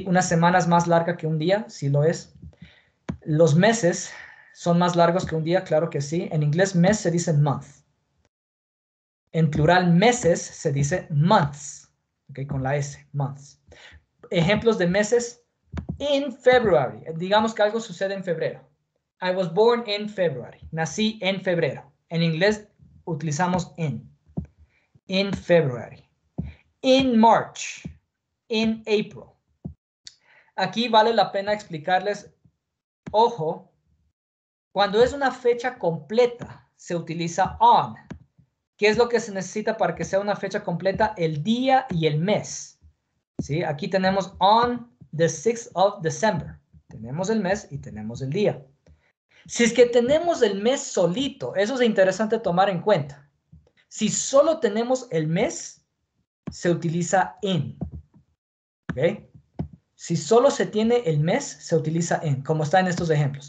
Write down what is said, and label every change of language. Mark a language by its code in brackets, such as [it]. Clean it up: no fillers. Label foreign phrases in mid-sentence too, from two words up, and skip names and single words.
[es] Una semana es más larga que un día, sí lo es. Los meses son más largos que un día, claro que sí. En inglés mes se dice month. En plural meses se dice months, ¿okay? Con la S, months. Ejemplos de meses, [en] in February. [es] Digamos que algo sucede en febrero. [en] I was born in February. [es] Nací en febrero. En inglés utilizamos in. [en] In February. In March. In April. [es] Aquí vale la pena explicarles, ojo, Cuando es una fecha completa, se utiliza on. ¿Qué es lo que se necesita para que sea una fecha completa? El día y el mes. ¿Sí? Aquí tenemos [en] on the 6th of December. [es] Tenemos el mes y tenemos el día. Si es que tenemos el mes solito, eso es interesante tomar en cuenta. Si solo tenemos el mes, se utiliza in. ¿Ok? Si solo se tiene el mes, se utiliza in, como está en estos ejemplos.